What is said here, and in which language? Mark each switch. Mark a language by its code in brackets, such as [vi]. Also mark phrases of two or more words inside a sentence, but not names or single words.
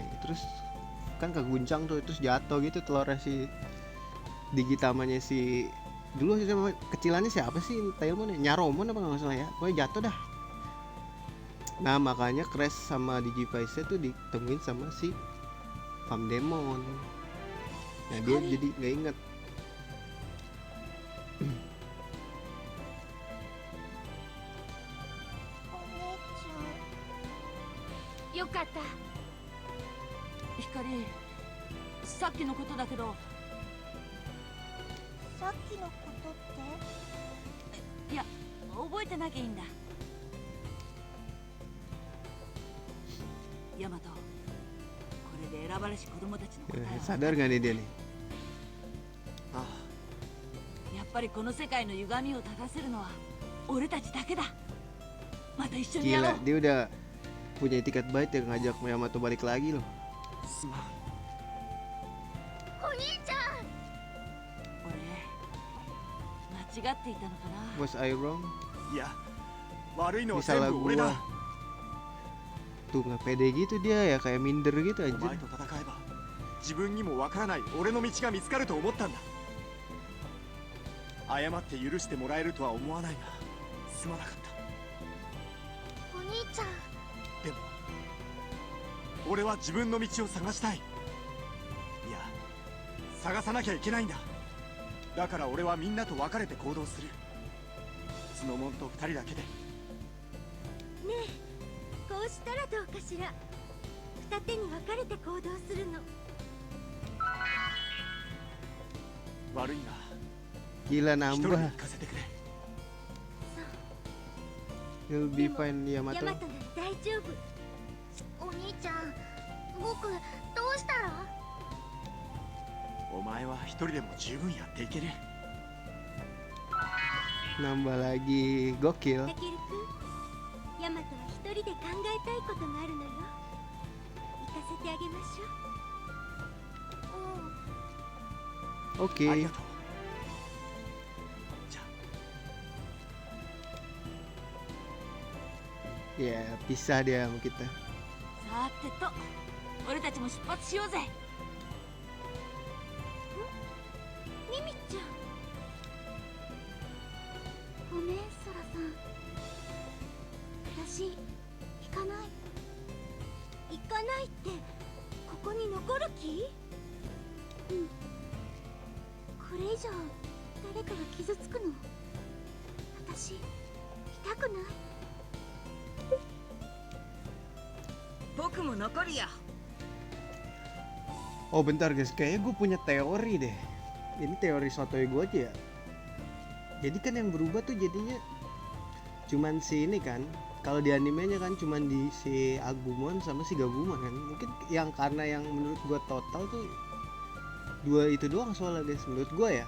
[id] Terus kan keguncang tuh, terus jatuh gitu telurnya si Digitamanya si dulu sih sama kecilannya siapa sih Tailmon ya? Nyaromon apa nggak salah ya? Pokoknya jatuh dah. Nah makanya Crash sama Digivice tuh ditemuin sama si Famdemon. Nah dia jadi nggak inget. [ja] よかった。光、さっきのことだけど、さっきのことって？いや、覚えてなきゃいいんだ。ヤマト、これで選ばれし子供たちの答えは [id] Sadar nggak nih dia nih? あ [ja] やっぱりこの世界の歪みを正せるのは俺たちだけだ。また一緒にやろう。 [id] Gila, dia udah punya tiket bait yang ngajak Yamato balik lagi loh. [ja] すまん。お兄ちゃん。俺、間違っていたのかな。 [en] Was I wrong? [ja] いや、悪いの [id] Ini [ja] は全 [id] salah [ja] 部俺だ。 [id] gua. Tuh nggak pede gitu dia ya, kayak minder gitu [ja] お [id] aja. [ja] 前と戦えば自分にもわからない俺の道が見つかると思ったんだ。謝って許してもらえるとは思わないがすまなかった。お兄ちゃん。でも俺は自分の道を探したい。いや、探さなきゃいけないんだ。だから俺はみんなと別れて行動する。角門と二人だけで。ねえ、こうしたらどうかしら。二手に分かれて行動するの。悪いが [id] Gila [ja] 一人で [id] nambah. [ja] 行かせてくれ。 [en] He'll be fine [ja] ヤマ Yamato. トなら大丈夫。お兄ちゃん、僕どうしたら？お前は一人でも十分やっていける。 [id] Nambah lagi, gokil. [ja] タケル君、ヤマトは一人で考えたいことがあるのよ。行かせてあげましょう。うん。 Oke. ありがとう。じゃあ [id] Ya, pisah dia sama kita. [ja] さてと俺たちも出発しようぜ。ミミちゃん。ごめん、ソラさん。私、行かない。行かないって、ここに残る気？うん。これ以上、誰かが傷つくの。私、痛くない。僕も残るよ。 [id] Oh bentar guys, kayaknya gue punya teori deh. Ini teori sotoy gue aja ya. Jadi kan yang berubah tuh jadinya cuman si ini kan. Kalau di animenya kan cuman di si Agumon sama si Gabumon kan. Mungkin yang karena yang menurut gue total tuh dua itu doang soalnya guys, menurut gue ya.